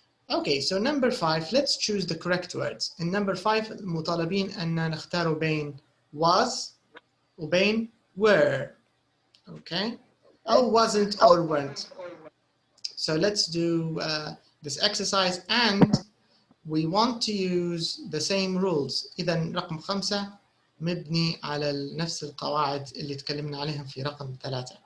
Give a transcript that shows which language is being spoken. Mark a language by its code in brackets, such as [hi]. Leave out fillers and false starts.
[en] Okay, so number 5, let's choose the correct words. [ar] In number 5 مطالبين أن نختار بين was وبين were. [en] Okay? Oh, wasn't or weren't. So let's do this exercise, and we want to use the same rules. [ar] إذا رقم 5 مبني على نفس القواعد اللي تكلمنا عليهم في رقم 3.